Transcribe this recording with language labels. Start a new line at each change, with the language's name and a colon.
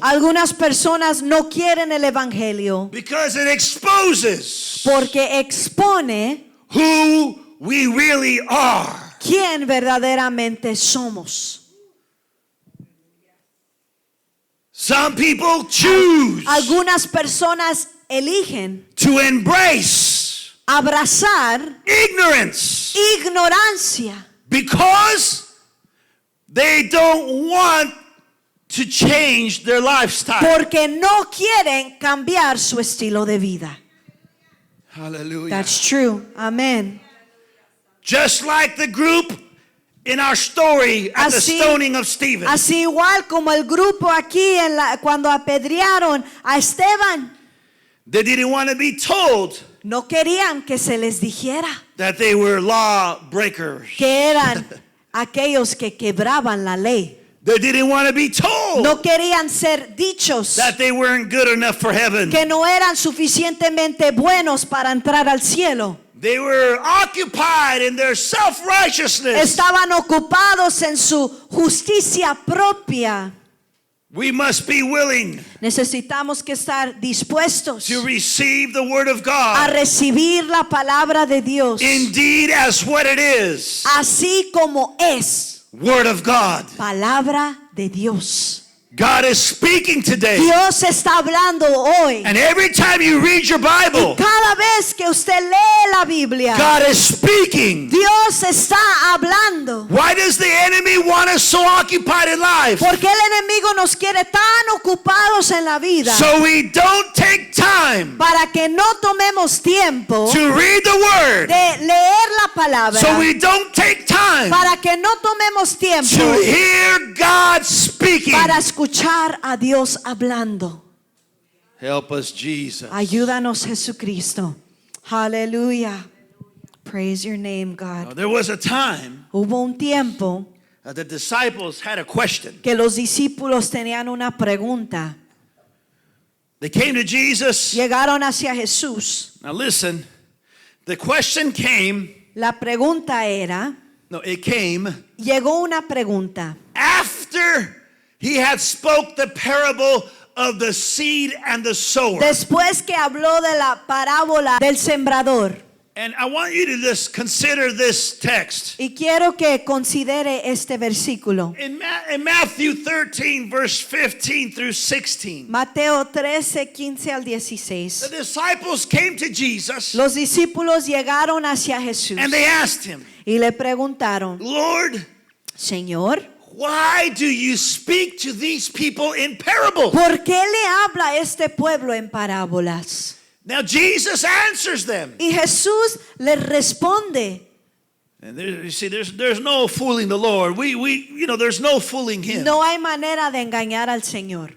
Spanish: Algunas personas no quieren el evangelio
English: because it exposes
Spanish: porque expone
English: who we really are.
Spanish: quién verdaderamente somos.
English: Some people choose
Spanish: Algunas personas eligen
English: to embrace
Spanish: abrazar
English: ignorance
Spanish: ignorancia
English: because they don't want to change their lifestyle.
Spanish: porque no quieren cambiar su estilo de vida. Hallelujah.
English: That's true. Amen. Just like the group in our story at the
Spanish: Así-
English: stoning of Stephen.
Spanish: Así igual como el grupo aquí cuando apedrearon a Esteban,
English: They didn't want to be told
Spanish: no querían que se les dijera
English: that they were law breakers.
Spanish: que eran aquellos que quebraban la ley.
English: They didn't want to be told
Spanish: No querían ser dichos
English: that they weren't good enough for heaven.
Spanish: que no eran suficientemente buenos para entrar al cielo.
English: They were occupied in their self-righteousness.
Spanish: Estaban ocupados en su justicia propia.
English: We must be willing
Spanish: Necesitamos que estar dispuestos
English: to receive the word of
Spanish: a
English: God
Spanish: recibir la palabra de Dios
English: indeed as what it is,
Spanish: así como es
English: word of God.
Spanish: palabra de Dios.
English: God is speaking today.
Spanish: Dios está hablando hoy.
English: And every time you read your Bible,
Spanish: Cada vez que usted lee la Biblia,
English: God is speaking.
Spanish: Dios está hablando.
English: Why does the enemy want us so occupied in life?
Spanish: Porque el enemigo nos quiere tan ocupados en la vida
English: So we don't take time
Spanish: para que no tomemos tiempo
English: to read the word.
Spanish: de leer la palabra,
English: So we don't take time
Spanish: para que no tomemos tiempo
English: to hear God speaking.
Spanish: para escuchar a Dios hablando.
English: Help us, Jesus.
Spanish: Ayúdanos, Jesucristo. Aleluya.
English: Praise your name, Now, God. there was a time
Spanish: Hubo un tiempo
English: that the disciples had a question.
Spanish: que los discípulos tenían una pregunta.
English: They came to Jesus.
Spanish: Llegaron hacia Jesús.
English: Now listen, the question came,
Spanish: La pregunta era,
English: it came
Spanish: llegó una pregunta.
English: after he had spoke the parable of the seed and the sower.
Spanish: Después que habló de la parábola del sembrador.
English: And I want you to just consider this text.
Spanish: Y quiero que considere este versículo.
English: In Matthew 13, verse 15 through 16,
Spanish: Mateo 13, 15 al
English: the
Spanish: 16.
English: disciples came to Jesus
Spanish: Los discípulos llegaron hacia Jesús
English: and they asked him,
Spanish: y le preguntaron,
English: Lord,
Spanish: Señor,
English: why do you speak to these people in parable?
Spanish: ¿por qué le habla a este pueblo en parábolas?
English: Now Jesus answers them.
Spanish: Y Jesús le responde.
English: And you see, there's no fooling the Lord. There's no fooling him.
Spanish: No hay manera de engañar al Señor.